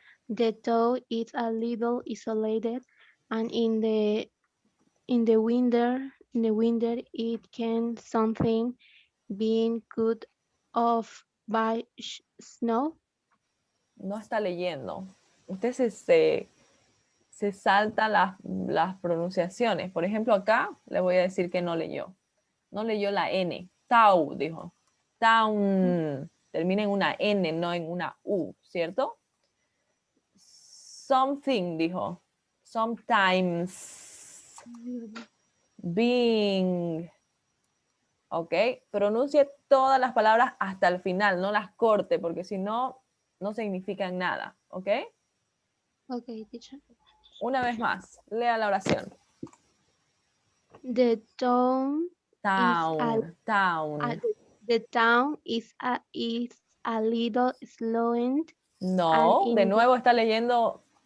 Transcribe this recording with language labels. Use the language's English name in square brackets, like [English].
[English] The toe is a little isolated, and in the winter it can something being cut off by snow. [Spanish] No está leyendo. Usted se salta las pronunciaciones. Por ejemplo, acá le voy a decir que no leyó. No leyó la N. Tau, dijo. Town. Termina en una N, no en una U, ¿cierto? Something, dijo. Sometimes. Being. ¿Ok? Pronuncie todas las palabras hasta el final, no las corte, porque si no, no significan nada. ¿Ok? [English] Ok, teacher. [Spanish] Una vez más, lea la oración. [English] The town Town. the town is a little slowing. [Spanish] No, de nuevo está leyendo